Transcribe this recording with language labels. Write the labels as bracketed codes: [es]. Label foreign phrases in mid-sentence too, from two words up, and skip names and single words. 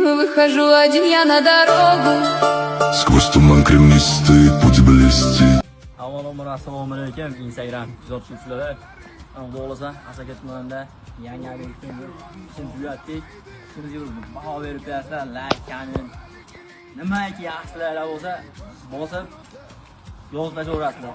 [ru] выхожу один я на дорогу. Сквозь туман кремнистый путь блестит. [uz] Avvalambor assalomu alaykum Instagram kuzatuvchilari. Xudo xolasa Asaka tumanida yangi obyektni ishini tugatdik. Shunga baho berib berasizlar, [en] like, comment. [uz] Nimaiki yaxshilar bo'lsa, bosib yozib tashlayverasizlar.